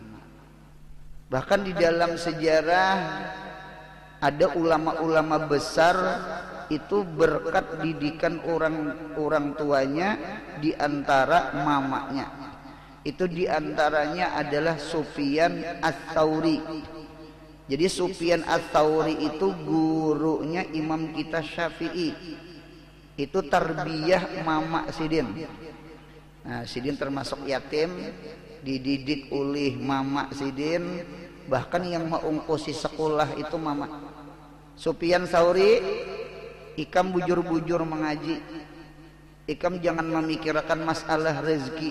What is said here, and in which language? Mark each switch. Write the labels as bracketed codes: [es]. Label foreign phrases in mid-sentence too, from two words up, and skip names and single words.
[id] Bahkan di dalam sejarah ada ulama-ulama besar itu berkat didikan orang tuanya, di antara mamanya. Itu di antaranya adalah Sufyan Ats-Tsauri. Jadi Sufyan Ats-Tsauri itu gurunya Imam kita Syafi'i. Itu tarbiyah mama Sidin. Nah, Sidin termasuk yatim, dididik oleh mama Sidin. Bahkan yang mengongkosi sekolah itu mama. Sufyan Tsauri, [bjn] ikam bujur-bujur mengaji, [id] ikam jangan memikirkan masalah rezeki.